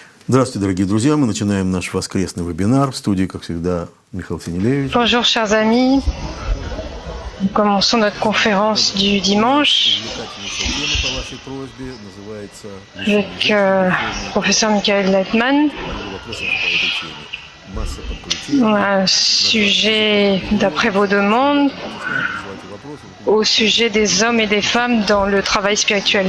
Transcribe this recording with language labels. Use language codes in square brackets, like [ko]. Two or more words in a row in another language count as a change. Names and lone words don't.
[ru] Здравствуйте, дорогие друзья. Мы начинаем наш воскресный вебинар. В студии, как всегда, Михаил Синелевич. [fr] Bonjour chers amis, nous commençons notre conférence du dimanche avec professeur Michael Leitman. Un sujet d'après vos demandes au sujet des hommes et des femmes dans le travail spirituel.